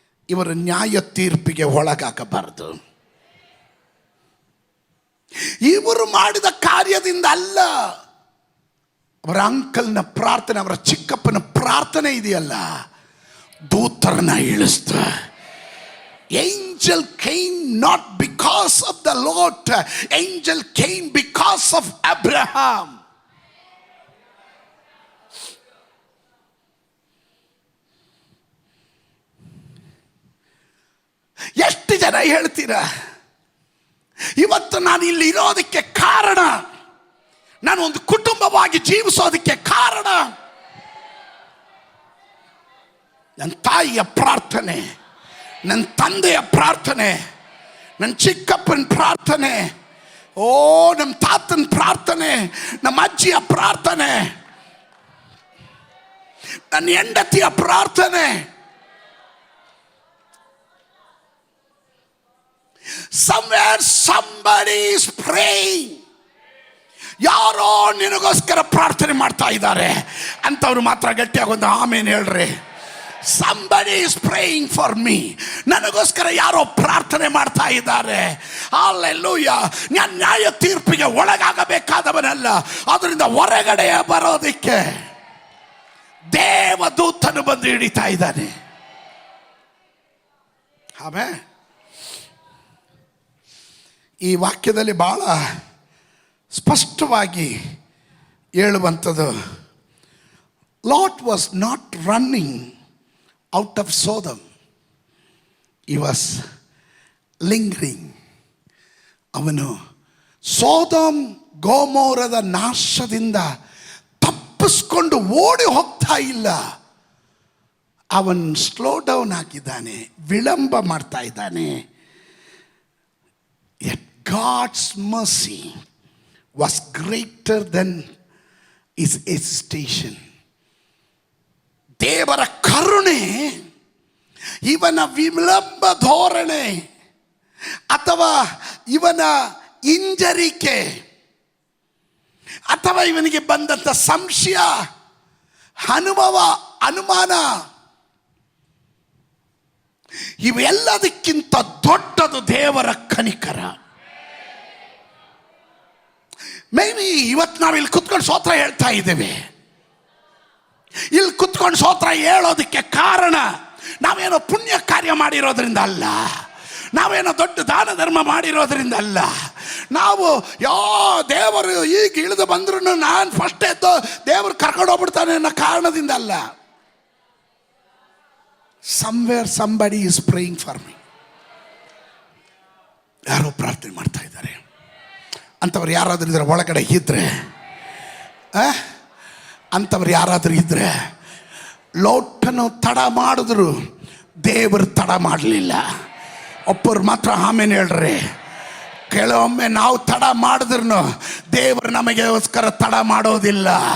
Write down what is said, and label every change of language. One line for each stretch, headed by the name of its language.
Kannada: ಇವರು ನ್ಯಾಯ ತೀರ್ಪಿಗೆ ಒಳಗಾಗಬಾರದು. ಇವರು ಮಾಡಿದ ಕಾರ್ಯದಿಂದ ಅಲ್ಲ, ಅವರ ಅಂಕಲ್ನ ಪ್ರಾರ್ಥನೆ, ಅವರ ಚಿಕ್ಕಪ್ಪನ ಪ್ರಾರ್ಥನೆ ಇದೆಯಲ್ಲ, ದೂತರನ್ನ ಇಳಿಸ್ತ.
English: Angel came not because of the Lord, angel came because of Abraham.
Kannada: ಎಷ್ಟು ಜನ ಹೇಳ್ತೀರಾ ಇವತ್ತು ನಾನು ಇಲ್ಲಿ ಇರೋದಕ್ಕೆ ಕಾರಣ, ನಾನು ಒಂದು ಕುಟುಂಬವಾಗಿ ಜೀವಿಸೋದಕ್ಕೆ ಕಾರಣ ನನ್ನ ತಾಯಿಯ ಪ್ರಾರ್ಥನೆ, ನನ್ನ ತಂದೆಯ ಪ್ರಾರ್ಥನೆ, ನನ್ನ ಚಿಕ್ಕಪ್ಪನ ಪ್ರಾರ್ಥನೆ, ನಮ್ಮ ತಾತನ ಪ್ರಾರ್ಥನೆ, ನಮ್ಮ ಅಜ್ಜಿಯ ಪ್ರಾರ್ಥನೆ, ನನ್ನ ಹೆಂಡತಿಯ ಪ್ರಾರ್ಥನೆ.
English: Somewhere somebody is praying.
Kannada: ಯಾರೋ ನಿನಗೋಸ್ಕರ ಪ್ರಾರ್ಥನೆ ಮಾಡ್ತಾ ಇದ್ದಾರೆ ಅಂತವ್ರು ಮಾತ್ರ ಗಟ್ಟಿಯಾಗಿ ಒಂದು ಆಮೇನ್ ಹೇಳ್ರಿ.
English: Somebody is praying for me.
Kannada: ನನಗೋಸ್ಕರ ಯಾರೋ ಪ್ರಾರ್ಥನೆ ಮಾಡ್ತಾ ಇದ್ದಾರೆ. ಹಲ್ಲೆಲೂಯಾ. ನಾನು ನ್ಯಾಯ ತೀರ್ಪಿಗೆ ಒಳಗಾಗಬೇಕಾದವನಲ್ಲ, ಅದರಿಂದ ಹೊರಗಡೆ ಬರೋದಕ್ಕೆ ದೇವದೂತನು ಬಂದು ಹಿಡಿತಾ ಇದ್ದಾನೆ. ಆಮೇಲೆ ಈ ವಾಕ್ಯದಲ್ಲಿ ಬಹಳ ಸ್ಪಷ್ಟವಾಗಿ ಹೇಳುವಂಥದ್ದು,
English: Lot was not running out of Sodom, he was lingering.
Kannada: ಅವನು ಸೋದಮ್ ಗೋಮೋರದ ನಾಶದಿಂದ ತಪ್ಪಿಸ್ಕೊಂಡು ಓಡಿ ಹೋಗ್ತಾ ಇಲ್ಲ, ಅವನು
English: slow down
Kannada: ಆಗಿದ್ದಾನೆ, ವಿಳಂಬ ಮಾಡ್ತಾ ಇದ್ದಾನೆ.
English: Yet God's mercy was greater than his hesitation.
Kannada: ದೇವರ ಕರುಣೆ ಇವನ ವಿಳಂಬ ಧೋರಣೆ ಅಥವಾ ಇವನ ಹಿಂಜರಿಕೆ ಅಥವಾ ಇವನಿಗೆ ಬಂದಂಥ ಸಂಶಯ, ಅನುಭವ, ಅನುಮಾನ, ಇವೆಲ್ಲದಕ್ಕಿಂತ ದೊಡ್ಡದು ದೇವರ ಕನಿಕರ. ಮೇ ಬಿ ಇವತ್ತು ನಾವು ಇಲ್ಲಿ ಕುತ್ಕೊಂಡು ಸ್ತೋತ್ರ ಹೇಳ್ತಾ ಇದ್ದೇವೆ. ಇಲ್ಲಿ ಕುತ್ಕೊಂಡು ಸ್ತೋತ್ರ ಹೇಳೋದಕ್ಕೆ ಕಾರಣ ನಾವೇನೋ ಪುಣ್ಯ ಕಾರ್ಯ ಮಾಡಿರೋದ್ರಿಂದ ಅಲ್ಲ, ನಾವೇನೋ ದೊಡ್ಡ ದಾನ ಧರ್ಮ ಮಾಡಿರೋದ್ರಿಂದ ಅಲ್ಲ, ನಾವು ದೇವರು ಈಗ ಇಳಿದು ಬಂದ್ರು ನಾನು ಫಸ್ಟ್ ಎದ್ದು ದೇವರು ಕರ್ಕೊಂಡು ಹೋಗ್ಬಿಡ್ತಾನೆ ಅನ್ನೋ ಕಾರಣದಿಂದ ಅಲ್ಲ.
English: Somewhere somebody is praying for me.
Kannada: ಯಾರೋ ಪ್ರಾರ್ಥನೆ ಮಾಡ್ತಾ ಇದ್ದಾರೆ ಅಂಥವ್ರು ಯಾರಾದರೂ ಇದ್ರೆ ಒಳಗಡೆ ಇದ್ರೆ, ಅಂಥವ್ರು ಯಾರಾದರೂ ಇದ್ರೆ, ಲೋಟನು ತಡ ಮಾಡಿದ್ರು ದೇವರು ತಡ ಮಾಡಲಿಲ್ಲ. ಒಬ್ಬರು ಮಾತ್ರ ಆಮೇಲೆ ಹೇಳ್ರಿ. ಕೆಲವೊಮ್ಮೆ ನಾವು ತಡ ಮಾಡಿದ್ರು ದೇವರು ನಮಗೋಸ್ಕರ ತಡ ಮಾಡೋದಿಲ್ಲ.